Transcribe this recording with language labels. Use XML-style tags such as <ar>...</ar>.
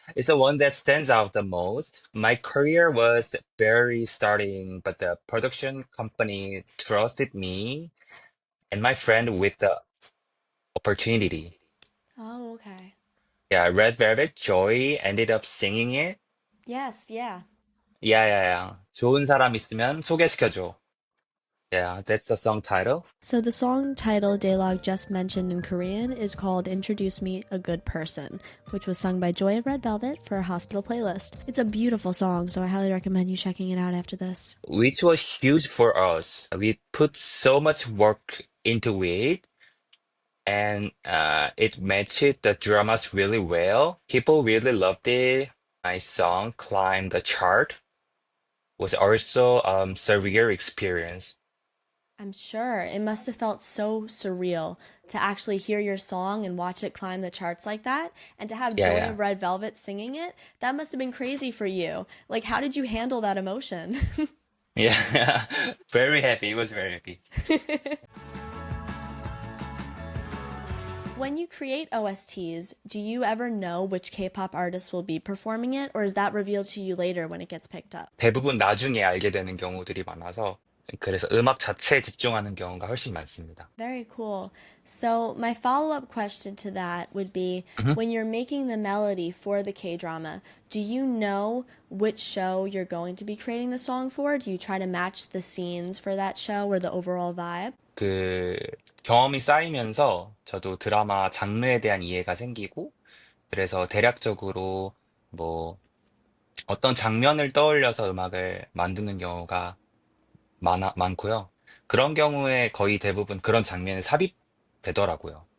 <en>It's the one that stands out the most. My career was barely starting, but the production company trusted me. and my friend with the opportunity. Oh, okay. Yeah, Red Velvet Joy ended up singing it. Yes, yeah. 야야야.</en> <ko>좋은 사람 있으면 소개시켜줘.</ko> <en>Yeah, that's the song title. So the song title Dailog just mentioned in Korean is called Introduce Me a Good Person, which was sung by Joy of Red Velvet for a hospital playlist. It's a beautiful song, so I highly recommend you checking it out after this. Which was huge for us. We put so much work into it, and it matched the dramas really well. People really loved it. My song climbed the chart. Was also surreal experience. I'm sure it must have felt so surreal to actually hear your song and watch it climb the charts like that, and to have Yeah, Joy yeah, of Red Velvet singing it. That must have been crazy for you. Like, how did you handle that emotion? yeah. Very happy. It was very happy. When you create OSTs, do you ever know which K-pop artists will be performing it, or is that revealed to you later when it gets picked up?</en> <ko>대부분 나중에 알게 되는 경우들이 많아서 그래서 음악 자체에 집중하는 경우가 훨씬 많습니다.</ko> <en>Very cool. So, my follow up question to that would be Mhm. when you're making the melody for the K drama, do you know which show you're going to be creating the song for? Do you try to match the scenes for that show or the overall vibe?</en> <ko>그 경험이 쌓이면서 저도 드라마 장르에 대한 이해가 생기고 그래서 대략적으로 뭐 어떤 장면을 떠올려서 음악을 만드는 경우가 많고요. 그런 경우에 거의 대부분 그런 장면에 삽입되더라고요.</ko>